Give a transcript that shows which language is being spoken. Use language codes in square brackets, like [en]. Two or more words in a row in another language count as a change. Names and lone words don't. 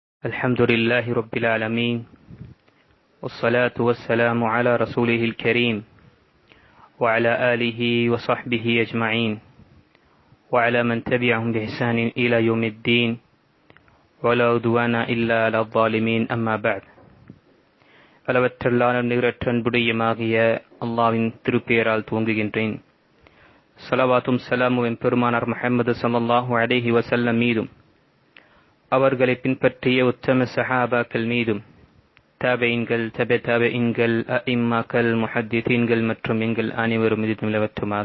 [ar] الحمد لله رب العالمين والصلاة والسلام على رسوله الكريم وعلى آله وصحبه أجمعين وعلى من تبعهم بإحسان إلى يوم الدين ولا عدوان إلا على الظالمين أما بعد [ta] அளவற்றல்லான நிகரற்ற அன்புடையமாகிய அல்லாஹ்வின் திருப்பெயரால் துவங்குகின்றேன். ஸலவாத்தும் ஸலாமும் பெருமானார் முஹம்மது [ar] صلى الله عليه وسلم [ta] மீதும் அவர்களை பின்பற்றிய உத்தம சஹாபாக்கள் மீதும் தாபீன்கள் தப தாபீன்கள் அஇம்மாக்கள் முஹத்திதீன்கள் மற்றும் எங்கள் அனைவரும் மீது நிலவற்றுமாக.